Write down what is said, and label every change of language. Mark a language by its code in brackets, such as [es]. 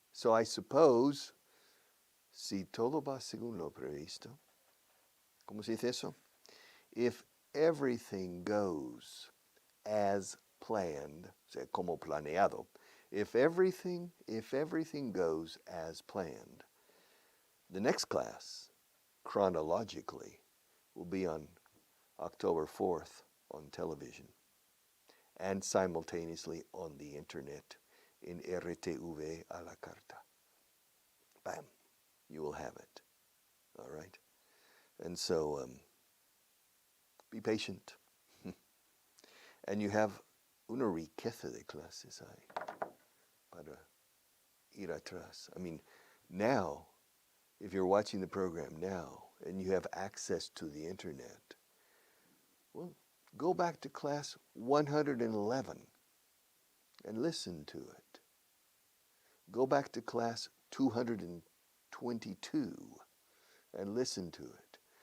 [en] So I suppose, [es] si todo va según lo previsto, ¿cómo se dice eso? [en] If everything goes as planned, [es] o sea, como planeado, [en] if everything goes as planned, the next class, chronologically, will be on October 4th on television and simultaneously on the internet in RTV a la carta. Bam, you will have it. All right? And so be patient. And you have [es] una riqueza de clases ahí para ir atrás. [en] I mean, now, if you're watching the program now and you have access to the internet, well, go back to class 111 and listen to it. Go back to class 222 and listen to it.